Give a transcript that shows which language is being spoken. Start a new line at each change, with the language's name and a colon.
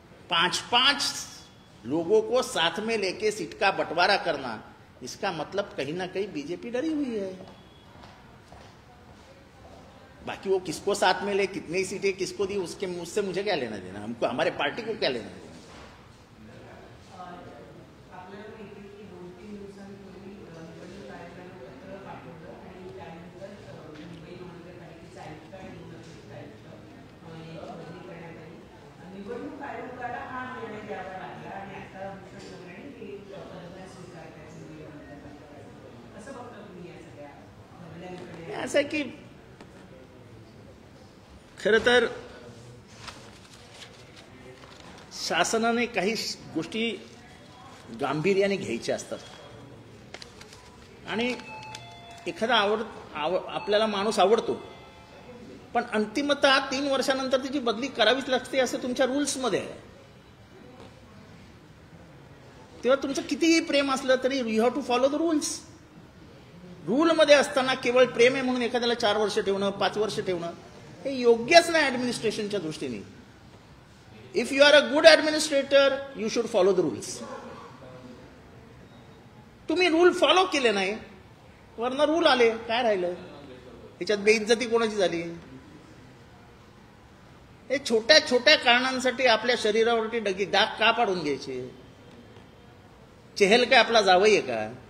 Hindi: 5-5 लोगों को साथ में लेके सीट का बंटवारा करना, इसका मतलब कहीं ना कहीं बीजेपी डरी हुई है। बाकी वो किसको साथ में ले, कितनी सीटें किसको दी, उससे मुझे क्या लेना देना, हमको हमारे पार्टी को क्या लेना देना।
Marathi: आपल्याला माहिती आहे की 2-3 दिवसांपूर्वी निवडणूक आयोगाने पत्र पाठवलं आणि त्यानंतर मुंबई महानगरपालिकेचे आयुक्त आणि निवडणूक आयुक्त यांची बदली करण्यात आली। निवडणूक आयोगाला हा निर्णय द्यावा लागला आणि आता भूषण गगराणी हे पदभार स्वीकारण्याचे निर्णय असं बघता तुम्ही या सगळ्या बदलांकडे? असं की खरं तर शासनाने काही गोष्टी गांभीर्याने घ्यायच्या असतात आणि एखादा आपल्याला माणूस आवडतो, पण अंतिमतः 3 वर्षानंतर त्याची बदली करावीच लागते असं तुमच्या रूल्समध्ये आहे। तेव्हा तुमचं कितीही प्रेम असलं तरी
English: You have to follow the rules.
Marathi: रूलमध्ये असताना केवळ प्रेम आहे म्हणून एखाद्याला 4 वर्ष ठेवणं, 5 वर्ष ठेवणं हे योग्यच नाही ऍडमिनिस्ट्रेशनच्या दृष्टीने।
English: If you are a good administrator you should follow the rules.
Marathi: तुम्ही रूल फॉलो केले नाही, वरनं रूल आले, काय राहिलं याच्यात? बेइज्जती कोणाची झाली? हे छोट्या छोट्या कारणांसाठी आपल्या शरीरावरती डाग का पाडून घ्यायचे? चेहल काय आपला जावई आहे का?